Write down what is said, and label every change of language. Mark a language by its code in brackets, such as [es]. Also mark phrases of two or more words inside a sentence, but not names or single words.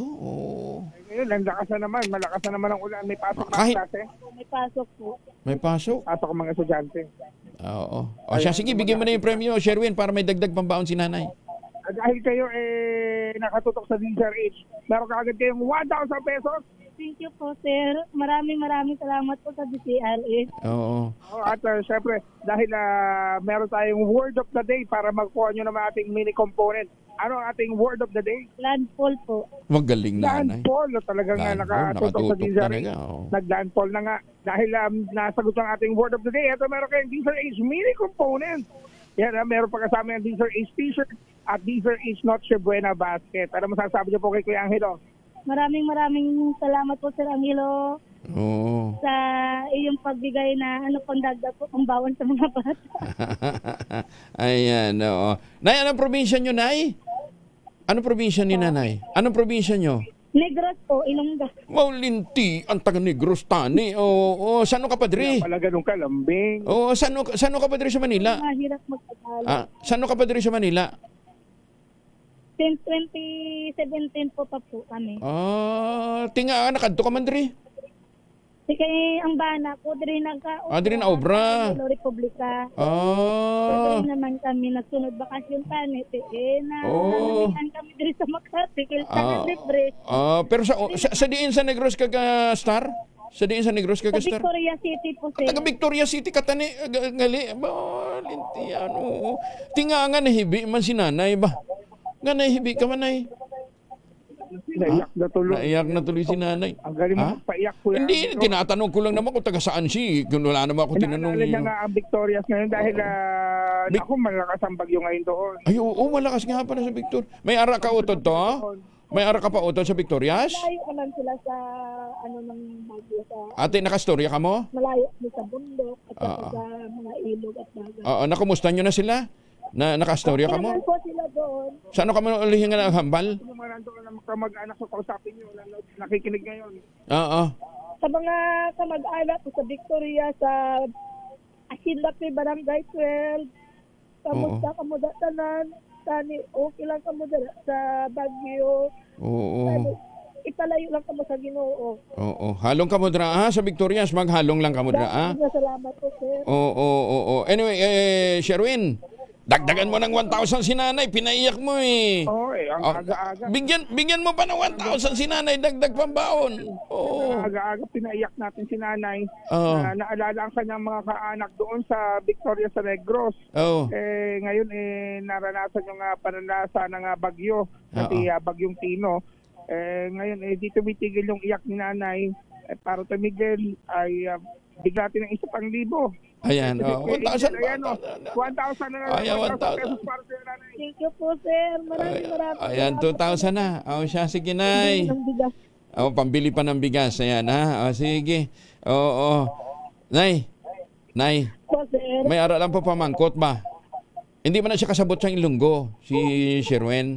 [tl] Ngayon, malakas na naman ang ulan. May pasok Kahit- na klase. May pasok po. May pasok? Pasok ang mga estudyante. Oo. O siya, sige, bigyan mo na yung premyo, Sherwin, para may dagdag pambaon si nanay. Dahil kayo nakatutok sa DZRH, meron ka agad kayong 1,000 pesos. [en] Thank you po, sir. [tl] Maraming salamat po sa DZRH. Oo. At syempre, dahil meron tayong [en] word of the day [tl] para magkuha nyo ng ating [en] mini component. [tl] Ano ang ating [en] word of the day? [tl] Landfall po. Magaling nanay. Landfall. Talagang nakatutok sa DZRH. Nag-landfall na nga. Dahil nasagot ang ating [en] word of the day, [tl] ito meron kayong DZRH [en] mini component. [tl] Yan, meron pa kasama yung DZRH t-shirt at DZRH Noche Buena basket. Ano masasabi niyo po kay Kuya Angelo? Maraming salamat po, Sir Angelo. Oo. Sa iyong pagbigay na pang dagdag po pang bawon sa mga bata. Ayan, oo. Nay, anong probinsya nyo, Nay? Anong probinsya ni nanay? Anong probinsya nyo? Negros po, Ilongga. [hil] Maulinti, ang taga Negros, tani. Oo, saan ka pa diri? [tl] Pala ganun ka, lambing. [hil] Oo, saan ka pa diri sa Manila? [tl] Mahirap magpagala. [hil] Saan ka pa diri sa Manila? [tl] Since 2017 po pa po kami. [hil] Tinga, nakadto ka man diri? Sige, ang bana ko, diri diri na obra. Republika. Diri naman kami, nagsunod bakasyon tani. Namitan kami diri sa Makati, kilsa libre. Pero sa diin sa Negros ka star? Sa diin sa Negros ka star? Victoria City po, sir. Taga Victoria City ka tani, gali. Linti, ano. Tinga nga nahibi man si nanay ba? Nga nahibi ka man ay. [tl] Naiyak na tuloy si nanay. Ang galing mo paiyak po yan. Hindi, tinatanong ko lang naman kung taga saan siya. Kung wala naman ako tinanong. Naalala niya nga ang Victorias ngayon dahil malakas ang bagyo ngayon doon. Ay, oo, malakas nga pala sa Victor. [hil] May ara ka utod to? May ara ka pa utod sa Victorias? Malayo ka lang sila sa ng bagyo. Ate, nakastorya ka mo? [tl] Malayo sa bundok at sa mga ilog at dagat. [hil] Nakumusta nyo na sila? Nakastorya ka mo? [tl] Kailan po sila doon? [hil] Saan ka man ulihin nga ng hambal? [tl] Yung mga nandoon na kamag-anak ko kausapin nyo, nakikinig ngayon. Oo. Sa mga kamag-anak ko sa Victoria, [hil] sa Asinlapi, Barangay 12, kamusta ka mo datanan, tani, okay lang ka mo sa Baguio. Oo. ipalayo lang kamo sa Ginoo. Oo. Halong kamo dra sa Victorias, maghalong lang kamo dra. [tl] Salamat po, sir. Oo. Anyway, Sherwin, dagdagan mo ng 1,000 si nanay, pinaiyak mo eh. Oo, ang aga-aga. Bigyan mo pa ng 1,000 si nanay, dagdag pambaon. Oo. Aga-aga pinaiyak natin si nanay. Naalala ang kanyang mga kaanak doon sa Victoria sa Negros. Ngayon naranasan yung pananasa ng bagyo, pati bagyong Tino. Ngayon di tumitigil yung iyak ni nanay. Para tumigil ay bigla natin ng 1,000. Ayan, 1,000 na lang. 1,000 pesos para sa nanay. [en] Thank you po, sir. Maraming. [tl] Ayan, 2,000 na. Siya, sige, nay. Pambili pa ng bigas. Ayan, ha? Sige. Oo. Nay. [hil] May ara lang po pamangkot ba? Hindi man na siya kasabot sa Ilonggo, si Sherwin.